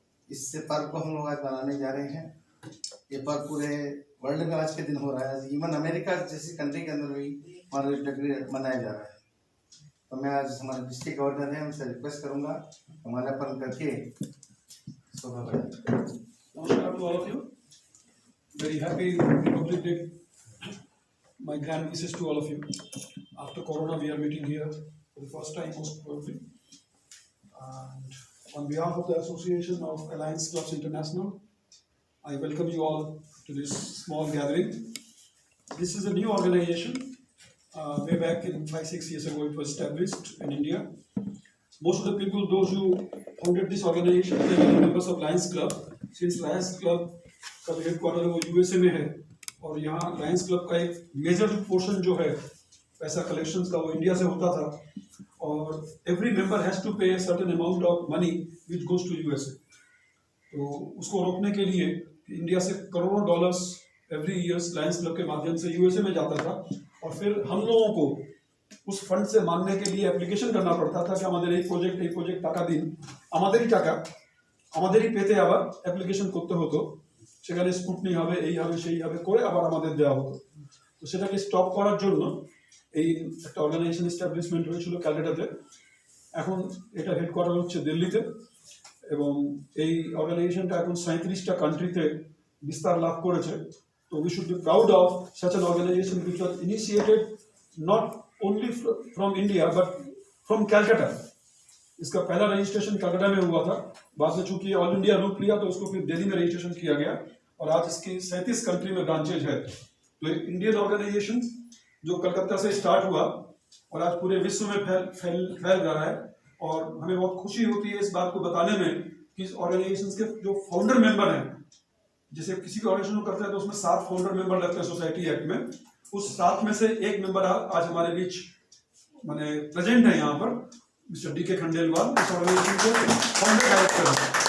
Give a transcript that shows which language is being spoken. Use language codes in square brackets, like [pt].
[hi] इससे पर्व को हम लोग आज मनाने जा रहे हैं। ये पर्व पूरे वर्ल्ड में आज के दिन हो रहा है, इवन अमेरिका जैसी कंट्री के अंदर भी हमारा रिपब्लिक डे मनाया जा रहा है। तो मैं आज हमारे डिस्ट्रिक्ट गवर्नर हैं, उनसे रिक्वेस्ट करूंगा माल्यार्पण करके शोभा बढ़ाएं। [en] नमस्कार to all of you, very happy republic day, my grand wishes to all of you. After Corona, we are meeting here for the first time, most probably. And on behalf of the Association of Alliance Clubs International, I welcome you all to this small gathering. This is a new organization. Way back in 5-6 years ago, it was established in India. Most of the people, those who founded this organization, they were members of Lions Club. [hi] Since Lions Club का headquarter वो USA में है, और यहाँ Lions club का एक major portion जो है पैसा कलेक्शंस का वो इंडिया से होता था, और [en] Every member has to pay certain amount of money which goes to USA। [hi] तो उसको रोकने के लिए इंडिया से करोड़ों dollars every years Lions club के माध्यम से USA में जाता था, और फिर हम लोगों को उस फंड से मांगने के लिए एप्लीकेशन करना पड़ता था कि हमारे एक प्रोजेक्ट [bn] टाका दिन हमारे टाका हमारे पेते आबार एप्लीकेशन करते होतो, সেখানে স্কুটনি হবে, এই হবে সেই হবে করে আবার আমাদের দেওয়া হতো। তো সেটাকে স্টপ করার জন্য এই একটা অর্গানাইজেশন এস্টাবলিশমেন্ট হয়েছিল ক্যালকাটাতে। এখন এটা হেডকোয়ার্টার হচ্ছে দিল্লিতে, এবং এই অর্গানাইজেশনটা এখন 37টা কান্ট্রিতে বিস্তার লাভ করেছে। তো [en] We should be proud of such an organization which was initiated not only from India but from Calcutta। [hi] इसका पहला रजिस्ट्रेशन कलकत्ता में हुआ था, बाद में चूंकि ऑल इंडिया रूप लिया तो उसको फिर दिल्ली में रजिस्ट्रेशन किया गया, और आज इसकी 37 कंट्री में ब्रांचेज है। तो एक इंडियन ऑर्गेनाइजेशन जो कलकत्ता से स्टार्ट हुआ और आज पूरे विश्व में फैल रहा है, और हमें बहुत खुशी होती है इस बात को बताने में कि इस ऑर्गेनाइजेशन के जो फाउंडर मेंबर हैं, जैसे किसी भी ऑर्गेनाइजेशन को करते हैं तो उसमें 7 फाउंडर मेंबर लगते हैं सोसाइटी एक्ट में, उस 7 में से एक मेंबर आज हमारे बीच माने प्रेजेंट है यहाँ पर, मिस्टर DK खंडेलवाल, इस ऑर्गेनाइजेशन के फाउंडर डायरेक्टर हैं।